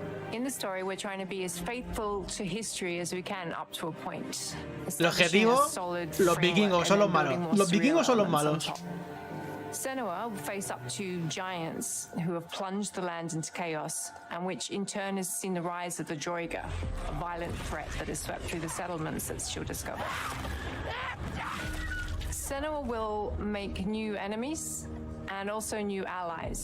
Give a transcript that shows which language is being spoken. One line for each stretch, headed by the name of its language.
English: In the story, we're trying to be as faithful to history as we can up to a point.
Spanish: El objetivo, los vikingos son los malos. Los vikingos son los malos.
English: Senua will face up to giants who have plunged the land into chaos, and which in turn has seen the rise of the Droiga, a violent threat that has swept through the settlements that she'll discover. Senua will make new enemies and also new allies.